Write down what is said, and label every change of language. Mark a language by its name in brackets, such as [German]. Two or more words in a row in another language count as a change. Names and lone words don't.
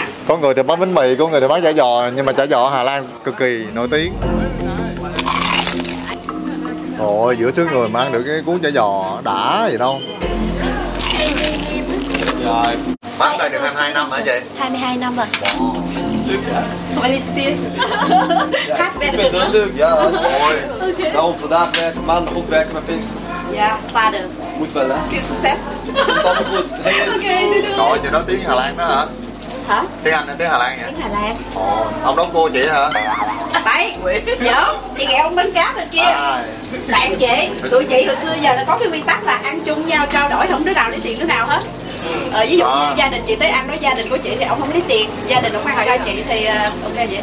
[Vietnamese] Có người thì bán bánh mì, có người thì bán chả giò, nhưng mà chả giò Hà Lan cực kỳ nổi tiếng. Ôi giữa xứ người mang được cái cuốn chả giò đã gì đâu. Rồi bán đây được 22 năm hả chị? 22 năm rồi. [English] Really still. [Dutch] Ik ben er leuk, ja. Mooi. Nou, vandaag werken, maandag ook werken met Pinkster. Ja, vader. Moet wel, hè? Veel succes. Komt allemaal goed. Hey. Ok, doei. [Vietnamese] Trời chị nói tiếng Hà Lan đó hả? Hả? Tiếng Anh hay tiếng Hà Lan vậy? Tiếng Hà Lan. Ông đóng cô chị hả? Bậy, giỡn, chị ghẹo ông bánh cá bên kia. Bạn chị, tụi chị hồi xưa giờ là có cái quy tắc là ăn chung nhau trao đổi, không đứa nào lấy tiền đứa nào hết. Ví dụ như gia đình chị tới ăn với gia đình của chị thì ông không lấy tiền, gia đình ông mang hỏi cho chị thì ok vậy.